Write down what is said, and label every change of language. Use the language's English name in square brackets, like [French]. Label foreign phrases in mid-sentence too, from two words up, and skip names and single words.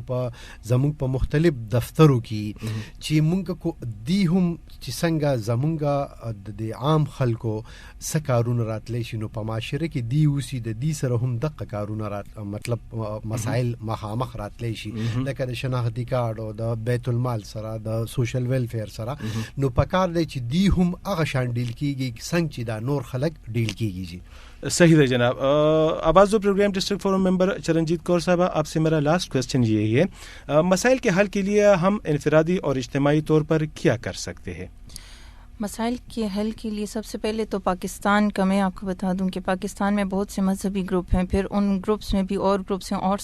[Pashto] په زمونږ په مختلف دفترو کې چې مونږ کو دی هم چې څنګه زمونږه د عام خلکو سکارونه راتلی شي نو په معاشره کې دی اوسې د دې سره هم دغه کارونه مطلب مسائل مخامخ راتلی شي لکه د شناختی کارت او د بیت المال سره د سوشل ویلفیر سره نو په کار دی چې دی هم هغه شان ډیل کیږي څنګه چې دا نور خلک ډیل کیږي [Urdu] صحیح ہے جناب آواز دو پروگرام [English] district forum member [Urdu] چرنجیت کور صاحب آپ سے میرا [English] last question [Urdu] یہی ہے مسائل کے حل کے لیے ہم انفرادی اور اجتماعی طور پر کیا کر سکتے ہیں مسائل کے حل کے لیے سب سے پہلے تو پاکستان کا میں آپ کو بتا دوں کہ پاکستان میں بہت سے مذہبی گروپ ہیں پھر ان گروپس میں بھی اور گروپس ہیں اور